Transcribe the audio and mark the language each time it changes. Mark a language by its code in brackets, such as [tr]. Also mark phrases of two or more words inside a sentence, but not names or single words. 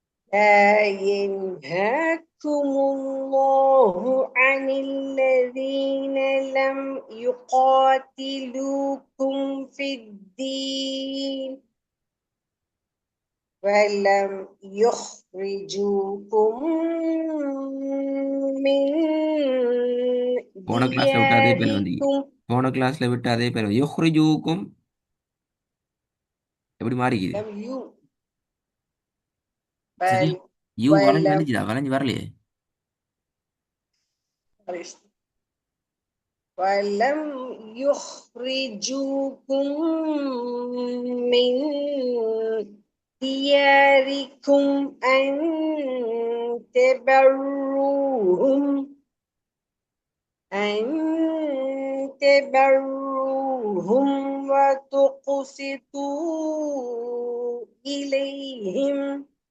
[ar] لا ينهاكم الله عن الذين لم يقاتلوكم في الدين ولم يخرجوكم من [ta] போன கிளாஸ்ல விட்டு அதே பேர் வந்தீங்க. [ar] دياركم [ta] போன கிளாஸ்ல விட்டு அதே பேர் யுஹ்ரிஜூக்கும் எப்படி மாறிக்குது? [ar] لم يو [ta] சரி, [ar] بل [ta] யூ வளைஞ்சு [ar] ولم [ta] வந்துச்சுதா, வளைஞ்சு வரலையே. [ar] ولم يخرجوكم من دياركم أن تبروهم أن تبروهم وتقسطوا إليهم